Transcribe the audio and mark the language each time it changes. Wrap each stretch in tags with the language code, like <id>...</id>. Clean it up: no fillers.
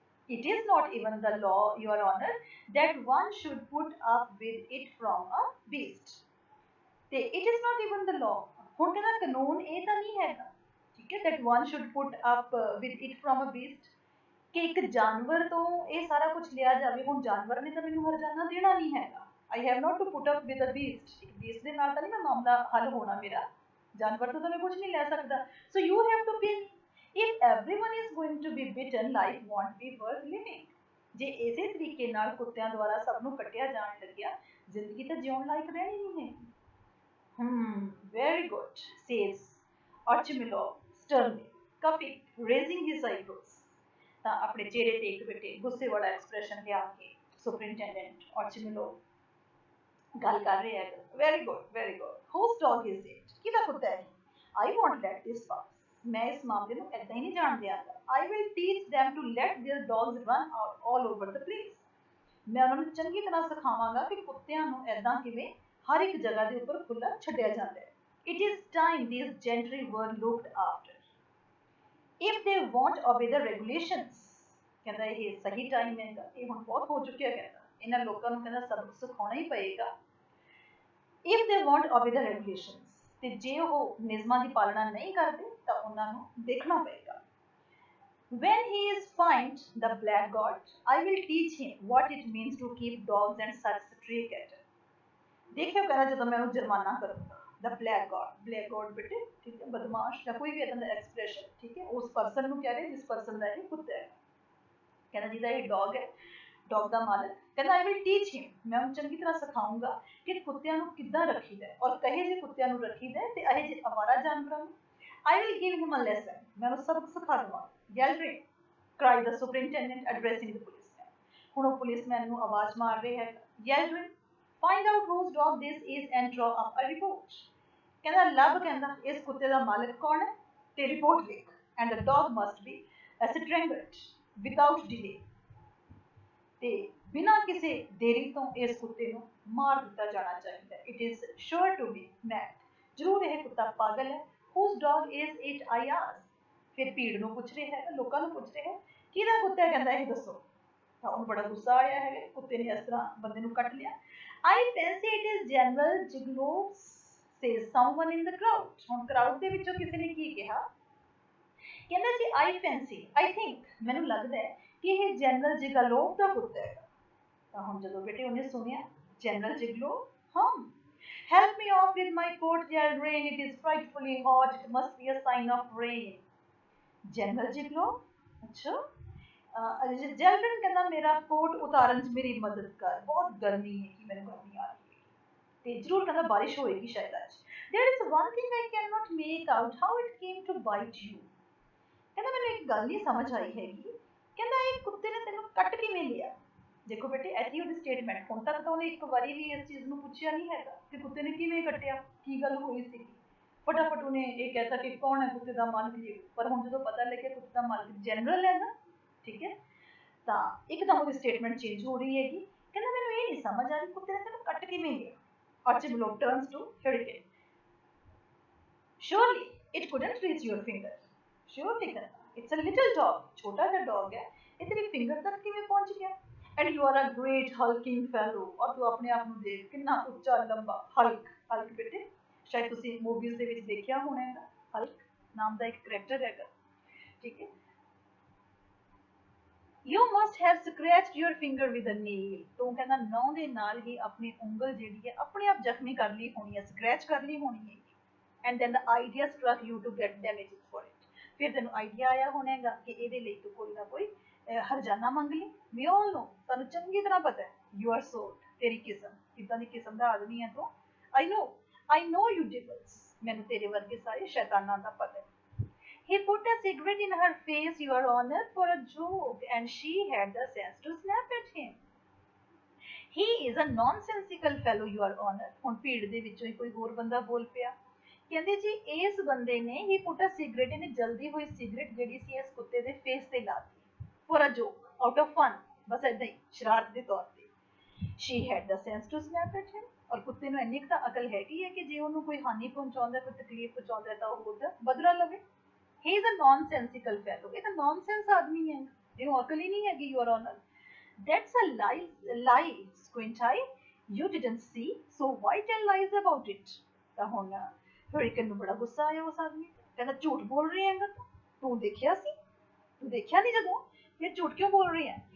<en>It is not even the law, Your Honor, that one should put up with it from a beast.</en> <pa>ਤੇ</pa> <en>it is not even the law,</en> <pa>ਹੁਣ ਕਹਿੰਦਾ ਕਾਨੂੰਨ ਇਹ ਤਾਂ ਨਹੀਂ ਹੈਗਾ, ਠੀਕ ਹੈ,</pa> <en>that one should put up with it from a beast,</en> <pa>ਕਿ ਇੱਕ ਜਾਨਵਰ ਤੋਂ ਇਹ ਸਾਰਾ ਕੁਝ ਲਿਆ ਜਾਵੇ। ਹੁਣ ਜਾਨਵਰ ਨੇ ਤਾਂ ਮੈਨੂੰ ਹਰਜਾਨਾ ਦੇਣਾ ਨਹੀਂ ਹੈਗਾ।</pa> <en>I have not to put up with a beast.</en> <pa>ਇੱਕ beast ਦੇ ਨਾਲ ਤਾਂ ਨਹੀਂ ਮੈਂ ਮਾਮਲਾ ਹੱਲ ਹੋਣਾ ਮੇਰਾ, ਜਾਨਵਰ ਤੋਂ ਤਾਂ ਮੈਂ ਕੁਝ ਨਹੀਂ ਲੈ ਸਕਦਾ।</pa> <en>So you have to pay me. If everyone is going to be bitten, life won't be worth living.</en> <pa>ਜੇ ਇਸੇ ਤਰੀਕੇ ਨਾਲ ਕੁੱਤਿਆਂ ਦੁਆਰਾ ਸਭ ਨੂੰ ਕੱਟਿਆ ਜਾਣ ਲੱਗਿਆ, ਜ਼ਿੰਦਗੀ ਤਾਂ ਜਿਉਣ ਲਾਇਕ ਰਹਿਣੀ ਨਹੀਂ ਹੈ।</pa> <en>Very good, says Archimilov sternly, cuffing, raising his eyebrows.</en> <pa>ਤਾਂ ਆਪਣੇ ਚਿਹਰੇ ਤੇ ਇੱਕ ਬੇਟੇ ਗੁੱਸੇ ਵਾਲਾ ਐਕਸਪ੍ਰੈਸ਼ਨ ਲਿਆ ਕੇ ਸੁਪਰਿੰਟੈਂਡੈਂਟ ਆਰਚੀਮੇਲੋ ਗੱਲ ਕਰ ਰਿਹਾ ਹੈ।</pa> <en>Very good, whose dog is it?</en> <pa>ਕਿਹਦਾ ਕੁੱਤਾ ਹੈ?</pa> <en>I won't let this pass.</en> <pa>ਮੈਂ ਇਸ ਮਾਮਲੇ ਨੂੰ ਏਦਾਂ ਹੀ ਨਹੀਂ ਜਾਣ ਦਿਆਂਗਾ।</pa> <en>I will teach them to let their dogs run out all over the place.</en> <pa>ਮੈਂ ਉਹਨਾਂ ਨੂੰ ਚੰਗੀ ਤਰ੍ਹਾਂ ਸਿਖਾਵਾਂਗਾ ਕਿ ਕੁੱਤਿਆਂ ਨੂੰ ਏਦਾਂ ਕਿਵੇਂ ਹਰ ਇੱਕ ਜਗ੍ਹਾ ਦੇ ਉੱਪਰ ਖੁੱਲ੍ਹਾ ਛੱਡਿਆ ਜਾਂਦਾ ਹੈ।</pa> <en>It is time these gentry were looked after. If they won't obey the regulations,</en> <pa>ਕਹਿੰਦਾ ਇਹ ਸਹੀ ਟਾਈਮ ਹੈਗਾ, ਇਹ ਹੁਣ ਬਹੁਤ ਹੋ ਚੁੱਕਿਆ, ਕਹਿੰਦਾ ਇਹਨਾਂ ਲੋਕਾਂ ਨੂੰ ਕਹਿੰਦਾ ਸਬਕ ਸਿਖਾਉਣਾ ਹੀ ਪਏਗਾ।</pa> <en>If they won't obey the regulations,</en> <pa>ਤੇ ਜੇ ਉਹ ਨਿਯਮਾਂ ਦੀ ਪਾਲਣਾ ਨਹੀਂ ਕਰਦੇ ਤਾਂ ਉਹਨਾਂ ਨੂੰ ਦੇਖਣਾ ਪਏਗਾ।</pa> <en>When he is fined, the blackguard, I will teach him what it means to keep dogs and such stray cattle.</en> <pa>ਦੇਖਿਓ ਕਹਿੰਦਾ ਜਦੋਂ ਮੈਂ ਉਹਨੂੰ ਜੁਰਮਾਨਾ ਕਰੂੰਗਾ।</pa> <en>The blackguard</en> <pa>ਬੇਟੇ, ਠੀਕ ਹੈ, ਬਦਮਾਸ਼ ਜਾਂ ਕੋਈ ਵੀ ਇਦਾਂ ਦਾ ਐਕਸਪ੍ਰੈਸ਼ਨ, ਠੀਕ ਹੈ, ਉਸ ਪਰਸਨ ਨੂੰ ਕਹਿ ਰਹੇ ਜਿਸ ਪਰਸਨ ਦਾ ਇਹ ਕੁੱਤਾ ਹੈ, ਕਹਿੰਦਾ ਜਿਹਦਾ ਇਹ ਡੌਗ ਹੈ, ਡੌਗ ਦਾ ਮਾਲਕ, ਕਹਿੰਦਾ</pa> <en>I will teach him,</en> <pa>ਮੈਂ ਉਹਨੂੰ ਚੰਗੀ ਤਰ੍ਹਾਂ ਸਿਖਾਊਂਗਾ ਕਿ ਕੁੱਤਿਆਂ ਨੂੰ ਕਿੱਦਾਂ ਰੱਖੀਦਾ ਔਰ ਕਹੇ ਜਿਹੇ ਕੁੱਤਿਆਂ ਨੂੰ ਰੱਖੀਦਾ ਤੇ ਇਹ ਜਿਹੇ ਅਵਾਰਾ ਜਾਨਵਰਾਂ ਨੂੰ।</pa> <en>I will give him a lesson,</en> <pa>ਮੈਂ ਉਹਨੂੰ ਸਬਕ ਸਿਖਾ ਦੇਵਾਂ।</pa> <en>Galloping, cried the superintendent, addressing the policeman.</en> <pa>ਹੁਣ ਉਹ ਪੁਲਿਸਮੈਨ ਨੂੰ ਆਵਾਜ਼ ਮਾਰ ਰਿਹਾ ਹੈ,</pa> <en>Yelvin, find out whose dog this is and draw up a report.</en> <pa>ਕਹਿੰਦਾ ਲੱਭ, ਕਹਿੰਦਾ ਇਸ ਕੁੱਤੇ ਦਾ ਮਾਲਕ ਕੌਣ ਹੈ ਤੇ ਰਿਪੋਰਟ ਲਿਖ,</pa> <en>and the dog must be strangled without delay.</en> <pa>ਤੇ ਬਿਨਾਂ ਕਿਸੇ ਦੇਰੀ ਤੋਂ ਇਸ ਕੁੱਤੇ ਨੂੰ ਮਾਰ ਦਿੱਤਾ ਜਾਣਾ ਚਾਹੀਦਾ ਹੈ.</pa> <en>It is sure to be mad.</en> <pa>ਜ਼ਰੂਰ ਇਹ ਕੁੱਤਾ ਪਾਗਲ ਹੈ.</pa> <en>Whose dog is it, I asked.</en> <pa>ਫਿਰ ਭੀੜ ਨੂੰ ਪੁੱਛ ਰਿਹਾ ਹੈ, ਲੋਕਾਂ ਨੂੰ ਪੁੱਛ ਰਿਹਾ ਹੈ, ਕਿਹਦਾ ਕੁੱਤਾ ਹੈ, ਕਹਿੰਦਾ ਇਹ ਦੱਸੋ. ਤਾਂ ਉਹਨੂੰ ਬੜਾ ਗੁੱਸਾ ਆਇਆ ਹੈ, ਕੁੱਤੇ ਨੇ ਇਸ ਤਰ੍ਹਾਂ ਬੰਦੇ ਨੂੰ ਕੱਟ ਲਿਆ.</pa> <en>I fancy it is General Giglow, says someone in the crowd.</en> <pa>ਹੁਣ crowd ਦੇ ਵਿੱਚੋਂ ਕਿਸੇ ਨੇ ਕੀ ਕਿਹਾ, ਕਹਿੰਦਾ ਜੀ</pa> <en>I fancy, I think,</en> <pa>ਮੈਨੂੰ ਲੱਗਦਾ ਹੈ ਕਿ ਇਹ ਜਨਰਲ ਜਿਗਲੋਵ ਦਾ ਕੁੱਤਾ ਹੈ. ਤਾਂ ਹੁਣ ਜਦੋਂ ਬੇਟੇ ਉਹਨੇ ਸੁਣਿਆ ਜਨਰਲ ਜਿਗਲੋਵ, ਹਾਂ,</pa> <en>help me off with my coat, yelled Rain. It is frightfully hot. It must be a sign of rain.</en> <pa>General ਜਿਗਲੋਵ, ਅੱਛਾ, ਜੈਲਵਿਨ ਕਹਿੰਦਾ ਮੇਰਾ ਕੋਟ ਉਤਾਰਨ 'ਚ ਮੇਰੀ ਮਦਦ ਕਰ, ਬਹੁਤ ਗਰਮੀ ਹੈ ਕਿ ਮੈਨੂੰ ਗਰਮੀ ਆ ਰਹੀ ਹੈ ਤੇ ਜ਼ਰੂਰ ਕਹਿੰਦਾ ਬਾਰਿਸ਼ ਹੋਏਗੀ ਸ਼ਾਇਦ ਅੱਜ.</pa> <en>There is one thing I cannot make out how it came to bite you.</en> <pa>ਕਹਿੰਦਾ ਮੈਨੂੰ ਇੱਕ ਗੱਲ ਨਹੀਂ ਸਮਝ ਆਈ ਹੈਗੀ, ਕਹਿੰਦਾ ਇਹ ਕੁੱਤੇ ਨੇ ਤੈਨੂੰ ਕੱਟ ਕਿਵੇਂ ਲਿਆ. ਦੇਖੋ ਬੇਟੇ, ਐਸੀ ਉਹਦੀ ਸਟੇਟਮੈਂਟ, ਹੁਣ ਤੱਕ ਤਾਂ ਉਹਨੇ ਇੱਕ ਵਾਰੀ ਵੀ ਇਸ ਚੀਜ਼ ਨੂੰ ਪੁੱਛਿਆ ਨਹੀਂ ਹੈਗਾ ਕਿ ਕੁੱਤੇ ਨੇ ਕਿਵੇਂ ਕੱਟਿਆ, ਕੀ ਗੱਲ ਹੋਈ ਸੀ. ਫਟਾਫਟ ਉਹਨੇ ਇਹ ਕਹਿਤਾ ਕਿ ਕੌਣ ਹੈ ਕੁੱਤੇ ਦਾ ਮਾਲਕ ਜੀ. ਪਰ ਹੁਣ ਜਦੋਂ ਪਤਾ ਲੱਗਿਆ ਕੁੱਤੇ ਦਾ ਮਾਲਕ ਜਨਰਲ ਹੈ ਨਾ, ਠੀਕ ਹੈ, ਤਾਂ ਇੱਕਦਮ ਉਹਦੀ ਸਟੇਟਮੈਂਟ ਚੇਂਜ ਹੋ ਰਹੀ ਹੈਗੀ. ਕਹਿੰਦਾ ਮੈਨੂੰ ਇਹ ਨਹੀਂ ਸਮਝ ਆ ਰਹੀ ਕੁੱਤੇ ਨੇ ਤੈਨੂੰ ਕੱਟ ਕਿਵੇਂ ਲਿਆ.</pa> <en>Archibald turns to Hurricane. Surely it couldn't reach your finger. Surely</en> <pa>ਕਹਿੰਦਾ</pa> <en>it's a little dog,</en> <pa>ਛੋਟਾ ਜਿਹਾ ਡੌਗ ਹੈ, ਇਹ ਤੇਰੀ ਫਿੰਗਰ ਤੱਕ ਕਿਵੇਂ ਪਹੁੰਚ ਗਿਆ.</pa> <en>And you are a great hulking fellow.</en> <pa>ਔਰ ਤੂੰ ਆਪਣੇ ਆਪ ਨੂੰ ਦੇਖ ਕਿੰਨਾ ਉੱਚਾ ਲੰਬਾ. ਹਲਕ, ਹਲਕ ਬੇਟੇ ਸ਼ਾਇਦ ਤੁਸੀਂ ਮੂਵੀਜ਼ ਦੇ ਵਿੱਚ ਦੇਖਿਆ ਹੋਣਾ ਹੈਗਾ, ਹਲਕ ਨਾਮ ਦਾ ਇੱਕ ਕਰੈਕਟਰ ਹੈਗਾ, ਠੀਕ ਹੈ.</pa> <en>You must have scratched your finger with a nail.</en> <pa>ਤੂੰ ਕਹਿੰਦਾ ਨਹੁੰ ਦੇ ਨਾਲ ਹੀ ਆਪਣੀ ਉਂਗਲ ਜਿਹੜੀ ਹੈ ਆਪਣੇ ਆਪ ਜ਼ਖਮੀ ਕਰ ਲਈ ਹੋਣੀ ਹੈ, ਸਕ੍ਰੈਚ ਕਰ ਲਈ ਹੋਣੀ ਹੈ.</pa> <en>And then the idea struck you to get damages for it.</en> <pa>ਫਿਰ ਤੈਨੂੰ ਆਈਡੀਆ ਆਇਆ ਹੋਣਾ ਹੈਗਾ ਕਿ ਇਹਦੇ ਲਈ ਤੂੰ ਕੋਈ ਨਾ ਕੋਈ ਹਰਜਾਨਾ ਮੰਗ ਲਈ.</pa> <en>We all know,</en> <pa>ਸਾਨੂੰ ਚੰਗੀ ਤਰ੍ਹਾਂ ਪਤਾ ਹੈ,</pa> <en>you are sold,</en> <pa>ਤੇਰੀ ਕਿਸਮ, ਕਿੱਦਾਂ ਦੀ ਕਿਸਮ ਦਾ ਆਦਮੀ ਹੈ ਤੂੰ.</pa> <en>I know you devils,</en> <pa>ਮੈਨੂੰ ਤੇਰੇ ਵਰਗੇ ਸਾਰੇ ਸ਼ੈਤਾਨਾਂ ਦਾ ਪਤਾ ਹੈ.</pa> <en>He put a cigarette in her face, Your Honor, for a joke, and she had the sense to snap at him. He is a nonsensical fellow, Your Honor.</en> <pa>ਹੁਣ ਭੀੜ ਦੇ ਵਿੱਚੋਂ ਹੀ ਕੋਈ ਹੋਰ ਬੰਦਾ ਬੋਲ ਪਿਆ, ਕਹਿੰਦੇ ਜੀ ਇਸ ਬੰਦੇ ਨੇ</pa> <en>he put a cigarette,</en> <pa>ਇਹਨੇ ਜਲਦੀ ਹੋਈ ਸਿਗਰਟ ਜਿਹੜੀ ਸੀ ਇਸ ਕੁੱਤੇ ਦੇ ਫੇਸ ਤੇ ਲਾ ਦਿੱਤੀ.</pa> <en>For a joke, out of fun,</en> <pa>ਬਸ ਏਦਾਂ ਹੀ ਸ਼ਰਾਰਤ ਦੇ ਤੌਰ ਤੇ.</pa> <en>She had the sense to snap at him.</en> <pa>ਔਰ ਕੁੱਤੇ ਨੂੰ ਇੰਨੀ ਕੁ ਤਾਂ ਅਕਲ ਹੈਗੀ ਹੈ ਕਿ ਜੇ ਉਹਨੂੰ ਕੋਈ ਹਾਨੀ ਪਹੁੰਚਾਉਂਦਾ, ਕੋਈ ਤਕਲੀਫ ਪਹੁੰਚਾਉਂਦਾ ਤਾਂ ਉਹ ਉਹਦਾ ਬਦਲਾ ਲਵੇ.</pa> <en>He is a nonsensical fellow.</en> <pa>ਇਹ ਤਾਂ nonsense ਆਦਮੀ ਹੈ, ਇਹਨੂੰ ਅਕਲ ਹੀ ਨਹੀਂ ਹੈਗੀ,</pa> <en>Your Honor. That's a lie, squint eye. You didn't see, so why tell lies about it?</en> <pa>ਤਾਂ ਹੁਣ Hurricane ਨੂੰ ਬੜਾ ਗੁੱਸਾ ਆਇਆ ਉਸ ਆਦਮੀ ਤੇ, ਕਹਿੰਦਾ ਝੂਠ ਬੋਲ ਰਹੀ ਹੈਗਾ ਤੂੰ ਦੇਖਿਆ ਸੀ, ਤੂੰ ਦੇਖਿਆ ਨਹੀਂ ਜਦੋਂ, ਫਿਰ ਝੂਠ ਕਿਉਂ ਬੋਲ ਰਹੀ ਹੈ.</pa>